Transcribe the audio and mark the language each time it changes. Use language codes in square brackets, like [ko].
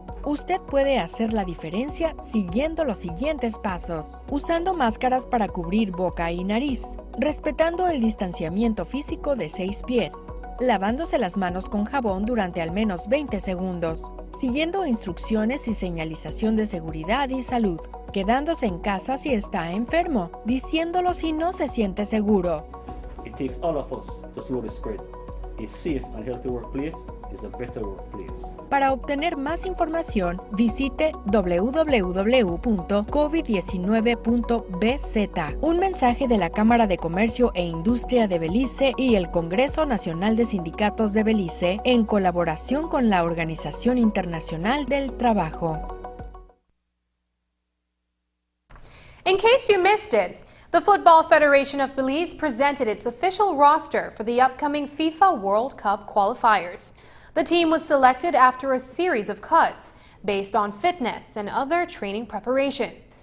[es] Usted puede hacer la diferencia siguiendo los siguientes pasos: usando máscaras para cubrir boca y nariz, respetando el distanciamiento físico de 6 pies, lavándose las manos con jabón durante al menos 20 segundos, siguiendo instrucciones y señalización de seguridad y salud, quedándose en casa si está enfermo, diciéndolo si no se siente seguro. [en] It takes all of us to slow the spread. A safe and healthy workplace is a better workplace. [es] Para obtener más información, visite www.covid19.bz. Un mensaje de la Cámara de Comercio e Industria de Belice y el Congreso Nacional de Sindicatos de Belice en colaboración con la Organización Internacional del Trabajo. [en] In case you missed it, the Football Federation of Belize presented its official roster for the upcoming FIFA World Cup qualifiers. The team was selected after a series of cuts based on fitness and other training preparation.